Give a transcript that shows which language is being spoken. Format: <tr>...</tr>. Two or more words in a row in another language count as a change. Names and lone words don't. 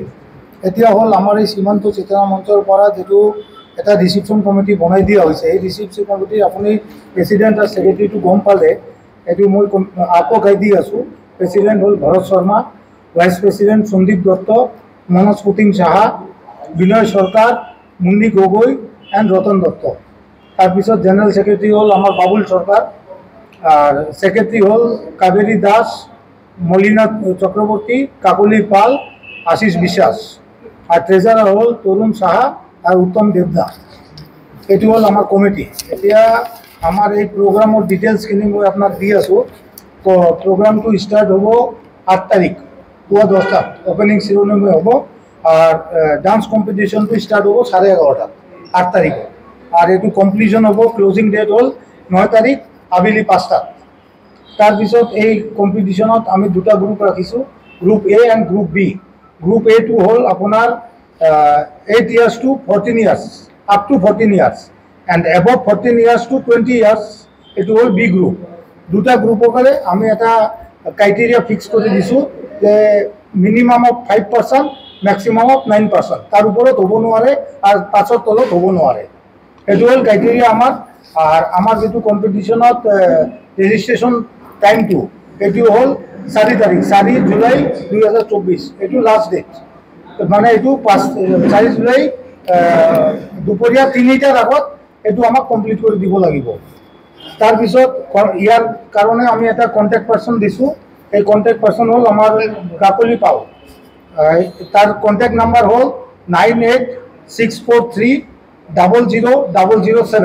<as>এতিয়া হ'ল আমাৰ এই সীমান্ত চেতনা মঞ্চৰ পৰা যেটো এটা</as> <en>reception committee</en> <as>বনাই দিয়া হৈছে, এই</as> <en>reception committee</en> <as>আপুনি প্ৰেচিডেণ্ট আৰু ছেক্ৰেটাৰীটো গম পালে। এইটো মই আকৌ গাই দি আছোঁ। প্ৰেচিডেণ্ট হ'ল ভৰত শৰ্মা,</as> <en>vice president</en> <as>সন্দীপ দত্ত, মনোজ পুতিন সাহা, বিনয় সরকার, মুন্নি গগৈ এণ্ড রতন দত্ত। তাৰপিছত</as> <en>general secretary</en> <as>হ'ল আমাৰ বাবুল সরকার,</as> <bn>আর সেক্রেটারি হল</bn> <as>কাবেরী দাস, মলিনা চক্রবর্তী, কাকলি পাল, আশিস বিশ্বাস,</as> <bn>আর ট্রেজারার হল</bn> <as>তরুণ সাহা আর উত্তম দেবদা।</as> <bn>এটি হল আমার কমিটি।</bn> <as>এতিয়া আমার এই প্রোগ্রামের ডিটেলসখিনি মই আপনার দি আছোঁ। প্রোগ্রামটো স্টার্ট হব 8 তারিখ পুয়া 10টাত,</as> <en>opening ceremony</en> <as>হব। আর ডান্স কম্পিটিশনটো স্টার্ট হব 11:30 8 তারিখে। আর এটু কমপ্লিশন হব,</as> <en>closing date</en> <as>হল 9 তারিখ আবেলি 5টাত। তাৰপিছত এই কম্পিটিশ্যনত আমি দুটা গ্ৰুপ ৰাখিছোঁ,</as> <en>group A and group B.</en> <as>গ্ৰুপ এটো হ'ল আপোনাৰ</as> <en>8 years to 14 years, আপ টু 14 years এণ্ড এবভ 14 years to 20 years,</en> <as>এইটো হ'ল বি গ্ৰুপ। দুটা গ্ৰুপৰ কাৰণে আমি এটা ক্ৰাইটেৰিয়া ফিক্স কৰি দিছোঁ যে</as> <en>minimum of 5%, maximum of 9%.</en> <as>তাৰ ওপৰত হ'ব নোৱাৰে আৰু 5ৰ তলত হ'ব নোৱাৰে। এইটো হ'ল ক্ৰাইটেৰিয়া আমাৰ। আর আমার যেটো কম্পিটিশনত রেজিস্ট্রেশন টাইমটো এটি হল 4 তারিখ, 4 জুলাই 2024। এটু</as> <en>last date,</en> <as>মানে এটু 4 জুলাই দুপৰীয়া 3টাৰ আগত এটু আমাক কমপ্লিট কৰি দিব লাগিব। তাৰপিছত ইয়াৰ কাৰণে আমি এটা</as> <en>contact person</en> <as>দিছোঁ। এই</as> <en>contact person</en> <as>হ'ল আমাৰ কাকলি পাল। তার</as> <en>contact number</en> <as>হ'ল 9864300007।</as>